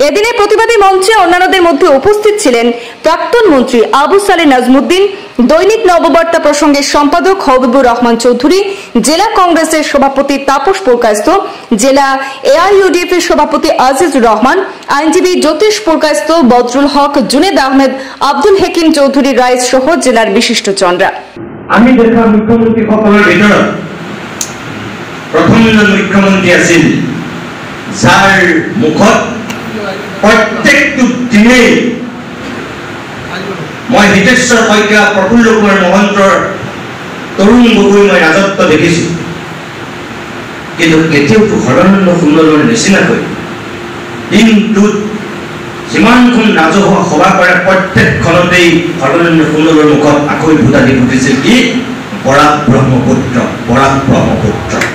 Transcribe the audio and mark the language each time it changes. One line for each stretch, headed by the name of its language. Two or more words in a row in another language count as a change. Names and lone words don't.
Bangla: এদিনে প্রতিবাদী মঞ্চে অন্যান্যদের মধ্যে উপস্থিত ছিলেন প্রাক্তন মন্ত্রী আবু সালে নাজমুদ্দিন, দৈনিক নববার্তা প্রসঙ্গের সম্পাদক হবিবুর রহমান চৌধুরী, জেলা কংগ্রেসের সভাপতি তাপস পুরকায়স্থ, জেলা এআইইউডিএফ এর সভাপতি আজিজুর রহমান, আইনজীবী জ্যোতিষ পুরকায়স্থ, বদরুল হক, জুনেদ আহমেদ, আব্দুল হাকিম চৌধুরী রাইস সহ জেলার বিশিষ্টজনরা।
Assamese: আমি দেখা মুখ্যমন্ত্রী সকলের ভিতৰত প্ৰথমজন মুখ্যমন্ত্ৰী আছিল যাৰ মুখত প্ৰত্যেকটো দিনেই মই হিতেশ্বৰ শইকীয়া, প্ৰফুল্ল কুমাৰ মহন্তৰ, তৰুণ গগৈ মই ৰাজত্ব দেখিছোঁ, কিন্তু কেতিয়াওতো সৰ্বানন্দ সোণোৱালৰ নিচিনাকৈ দিনটোত যিমানখন ৰাজহুৱা সভা কৰে প্ৰত্যেকখনতেই সৰ্বানন্দ সোণোৱালৰ মুখত আকৌ ভূতাদি ফুটিছিল কি বৰাক ব্ৰহ্মপুত্ৰ, বৰাক ব্ৰহ্মপুত্ৰ।